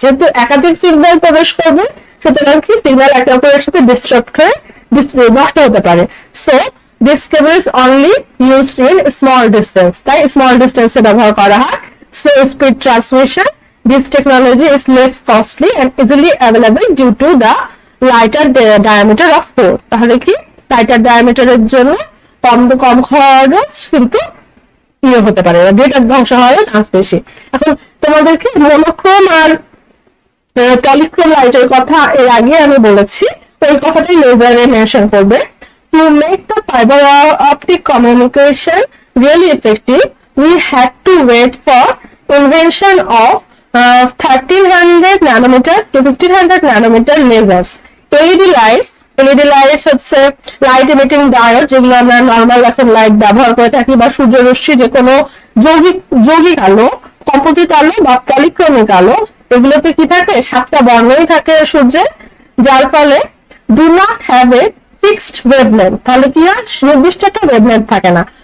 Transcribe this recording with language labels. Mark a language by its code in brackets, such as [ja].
[bn] যেহেতু একাধিক সিগন্যাল প্রবেশ করবে, সুতরাং কি সিগন্যাল একে অপরের সাথে ডিস্ট্রাক্ট হয়ে নষ্ট হতে পারে। [en] So this cable is only used in small distance, [bn] তাই স্মল ডিস্টেন্সে ব্যবহার করা হয়। [en] Slow speed transmission, this technology is less costly and easily available due to the lighter diameter of core. [bn] তাহলে কি লাইটার ডায়ামিটারের জন্য কম খরচ কিন্তু ইয়ে হতে পারে, ডেটার ধ্বংস হওয়ার চান্স বেশি। এখন তোমাদেরকে মনোক্রোম আর পলিক্রোম লাইটের কথা এর আগে আমি বলেছি, ওই কথাটাই লেজারে মেনশন করবে। [en] To make the fiber optic communication really effective, we had to wait for invention of 1300 nanometer to 1500 nanometer lasers. [bn] LED lights হচ্ছে লাইট এমিটিং ডায়োড, যেগুলো আমরা নর্মাল এখন লাইট ব্যবহার করে থাকি, বা সূর্যরশ্মি যে কোনো যৌগিক আলো, কম্পোজিট আলো বা পলিক্রমিক আলো, এগুলোতে কি থাকে 7টা বর্ণই থাকে সূর্যে, যার ফলে [en] do not have a fixed wavelength, [bn] তাহলে কি হয় নির্দিষ্ট একটা ওয়েভলেন্থ থাকে না।